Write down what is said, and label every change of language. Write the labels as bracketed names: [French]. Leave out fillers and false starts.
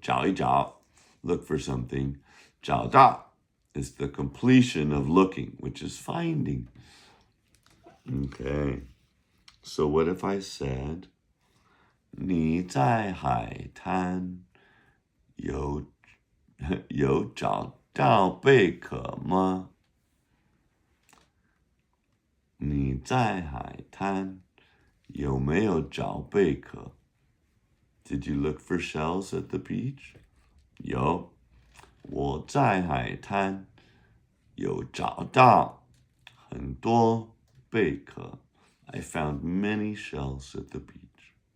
[English] 找一找 look for something. 找到 is the completion of looking, which is finding. Okay, so what if I said, [Chinese] 你在海滩有找到贝壳吗？你在海滩有没有找贝壳？ [English] Did you look for shells at the beach? [Chinese] 有，我在海滩有找到很多贝壳。 [English] I found many shells at the beach.